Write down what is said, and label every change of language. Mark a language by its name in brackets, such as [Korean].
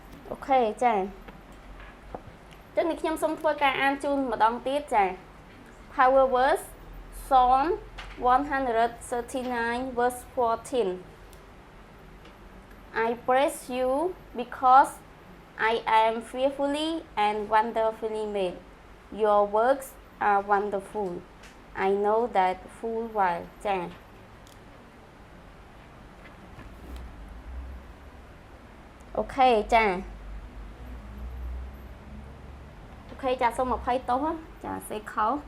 [Khmer] អូខេចាចឹងនេះខ្ញុំសូមធ្វើការអានជូនម្ដងទៀតចា [English] Power verse Psalm 139 verse 14 I praise you because I am fearfully and wonderfully made. Your works are wonderful. I know that full well. [Khmer] ចាអូខេចាអូខេចាសូមអភ័យទោសចាសេខោ